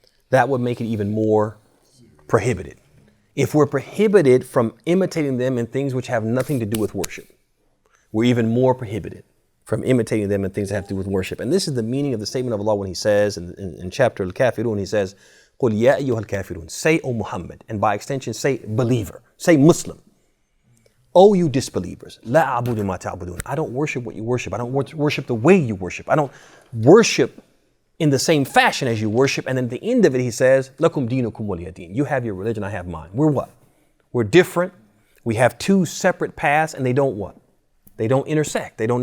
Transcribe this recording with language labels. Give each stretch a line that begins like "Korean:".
English: That would make it even more prohibited. If we're prohibited from imitating them in things which have nothing to do with worship, we're even more prohibited from imitating them in things that have to do with worship. And this is the meaning of the statement of Allah when he says in chapter Al-Kafirun, he says,
Arabic: قُلْ يَا أَيُّهَا الْكَافِرُونَ.
English: Say, O Muhammad, and by extension, say believer, say Muslim. O you disbelievers,
Arabic: لَا أَعْبُدُ مَا تَعْبُدُونَ.
English: I don't worship what you worship. I don't worship the way you worship. I don't worship in the same fashion as you worship. And then at the end of it, he says,
Arabic: لَكُمْ دِينُكُمْ وَلِيَ دِينِ.
English: You have your religion, I have mine. We're what? We're different. We have 2 separate paths, and they don't what? They don't intersect.